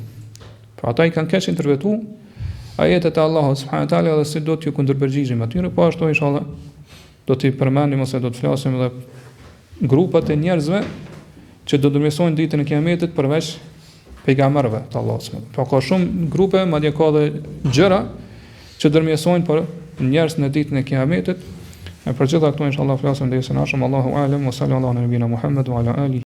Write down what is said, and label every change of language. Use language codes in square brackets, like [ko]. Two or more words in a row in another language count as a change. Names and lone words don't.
[sq] Pra ata I kanë keq interpretuar ajetet e Allahut [ar] سبحانه وتعالى [sq] dhe si do t'ju kundërpërgjigjim atyre, po ashtu inshallah do t'i përmendim ose do të flasim edhe grupat e njerëzve që do ndërmjetësojnë ditën e Kiametit përveç pejgamberëve të Allahut. Pra ka shumë grupe, madje ka edhe gjëra që ndërmjetësojnë për njerëz në ditën e Kiametit. E për gjitha këto inshallah flasim derisa në ardhshëm. [ar] الله أعلم وصلى الله على نبينا محمد وعلى آله